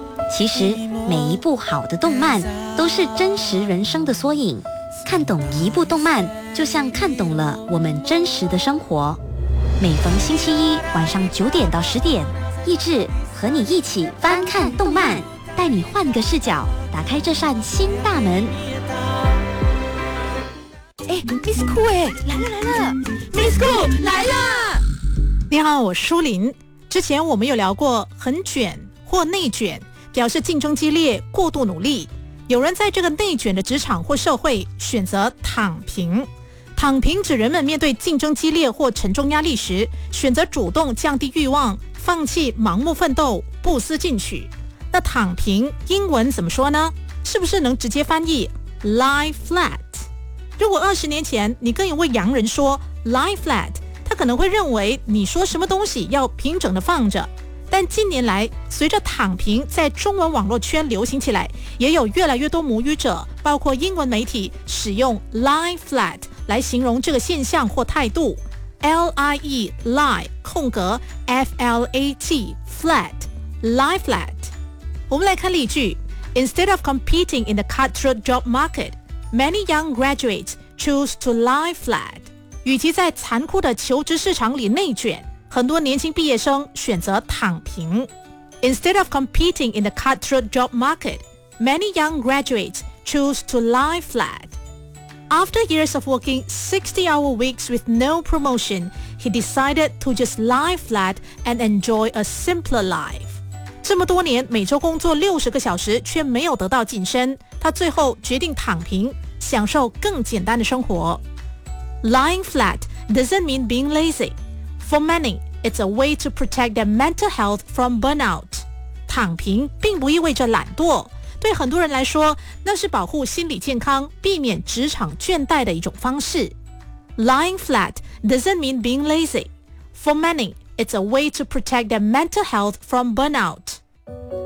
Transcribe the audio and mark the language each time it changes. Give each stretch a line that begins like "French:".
Chinese: 其实每一部好的动漫都是真实人生的缩影，看懂一部动漫就像看懂了我们真实的生活。每逢星期一晚上9点到10点，益智和你一起翻看动漫，带你换个视角，打开这扇新大门。哎 ，Miss Cool， 哎，来了，Miss Cool 来了。你好，我舒琳。之前我们有聊过很卷或内卷，表示竞争激烈、过度努力。有人在这个内卷的职场或社会选择躺平。躺平指人们面对竞争激烈或沉重压力时，选择主动降低欲望，放弃盲目奋斗，不思进取。那躺平英文怎么说呢？是不是能直接翻译 lie flat？如果20年前你跟一位洋人说 lie flat，他可能会认为你说什么东西要平整地放着。但近年来随着躺平在中文网络圈流行起来，也有越来越多母语者包括英文媒体使用 lie flat 来形容这个现象或态度。
English: L-I-E lie
Chinese: 空格
English: F-L-A-T flat lie flat。我们来看例句。 Instead of competing in the cutthroat job market, many young graduates choose to lie flat。
Chinese: 与其在残酷的求职市场里内卷，很多年轻毕业生选择躺平。
English: Instead of competing in the cutthroat job market, many young graduates choose to lie flat. After years of working 60-hour weeks with no promotion, he decided to just lie flat and enjoy a simpler life.
Chinese: 这么多年每周工作60个小时却没有得到晋升，他最后决定躺平，享受更简单的生活。
English: Lying flat doesn't mean being lazy. For many, it's a way to protect their mental health from burnout.
Chinese: 躺平并不意味着懒惰，对很多人来说，那是保护心理健康、避免职场倦怠的一种方式。
English: Lying flat doesn't mean being lazy. For many, it's a way to protect their mental health from burnout.